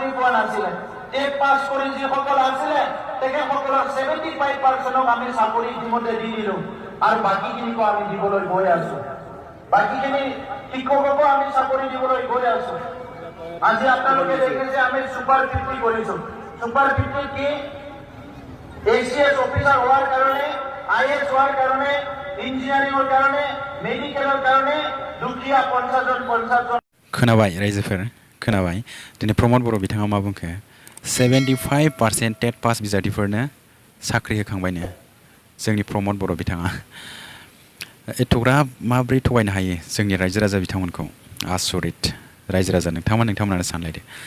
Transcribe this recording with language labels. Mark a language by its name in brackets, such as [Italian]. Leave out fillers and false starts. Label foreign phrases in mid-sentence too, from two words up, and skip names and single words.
[Assamese] পোৱা নাছিলে টেট পাছ কৰি যিসকল আছিলে তেখেতসকলৰ 75% আমি চাকৰি ইতিমধ্যে দি দিলো আৰু বাকীখিনিকো আমি দিবলৈ গৈ আছো বাকীখিনি শিক্ষককো আমি চাকৰি দিবলৈ গৈ আছো আজি আপোনালোকে দেখিছে আমি সুপার 50 কৰিছো সুপার 50 কি এসিএস অফিসার [Bangla] হওয়ার কারণে [Assamese] আইএস [Bangla] হওয়ার কারণে [Assamese] ইঞ্জিনিয়ারিংৰ কারণে মেডিকেলৰ কারণে দুখীয়া 50 জন [Bodo] खोनाबाय रायजोफोर खोनाबाय दिनै प्रमद बर' बिथाङा मा बुंखो 75% टेट पास बिजाथिफोरनो साख्रि होखांबायनो जोंनि प्रमद बर' बिथाङा एथ'ग्राब माब्रै थगायनो हायो जोंनि रायजो राजा बिथांमोनखौ आसरित रायजो राजा नोंथांमोनानो सानलायदो